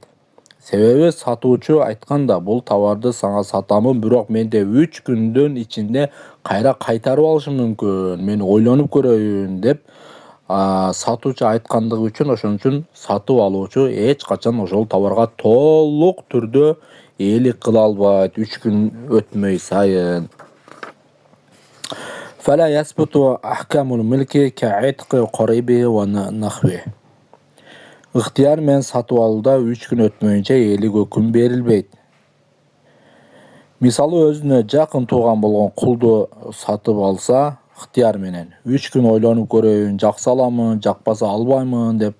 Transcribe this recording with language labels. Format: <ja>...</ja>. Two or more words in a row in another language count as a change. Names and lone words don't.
<ky>Себеби сатуучу айтканда, бул товарды сага сатамын, бирок менде 3 күндөн ичинде кайра кайтарып алышым мүмкүн. Мен ойлонуп көрөйүн деп сатуучу айткандыгы үчүн, ошон үчүн сатып алуучу эч качан ошол товарга толук түрдө ээлик кыла албайт 3 күн өтмөй сайын.</ky> <ar>فلا يثبت أحكام الملك كعتق قريبه ونحوه.</ar> <ky>Ыктыяр менен сатып алууда 3 күн өтмөйүнчө ээлик өкүм берилбейт. Мисалы, өзүнө жакын тууган болгон кулду сатып алса, ыктыяр менен 3 күн ойлонуп көрөйүн, жакса аламын, жакпаса албаймын деп.</ky>